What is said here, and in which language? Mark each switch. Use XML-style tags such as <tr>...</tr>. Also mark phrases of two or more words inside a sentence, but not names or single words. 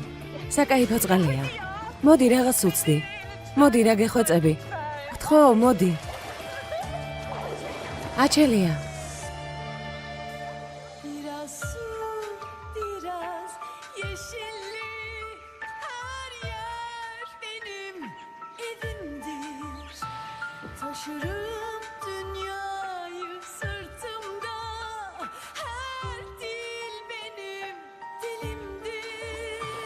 <ka>საკაიფო წყალია. მოდი რაღაც უცდი. მოდი რა გეხვეწები. გთხოვ, მოდი. აჩელია.</ka> <tr>Biraz su, biraz yeşillik, her yer benim evimdir. Taşırım dünyayı sırtımda, her dil benim dilimdir.</tr>